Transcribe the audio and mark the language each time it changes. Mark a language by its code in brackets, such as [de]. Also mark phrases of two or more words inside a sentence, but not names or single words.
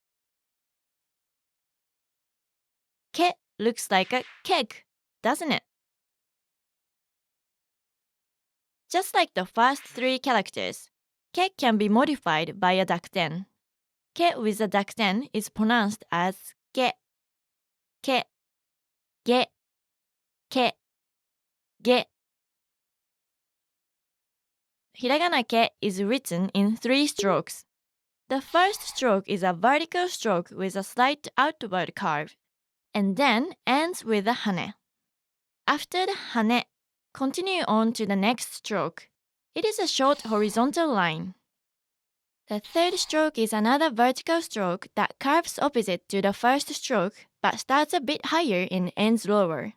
[en] Ke looks like a keg, doesn't it? Just like the first three characters, ke can be modified by a dakten. Ke with a dakten is pronounced as ge, ke, ge, ke, ge. Hiragana ke is written in 3 strokes. The first stroke is a vertical stroke with a slight outward curve, and then ends with a hane. After the hane, continue on to the next stroke. It is a short horizontal line. The third stroke is another vertical stroke that curves opposite to the first stroke but starts a bit higher and ends lower.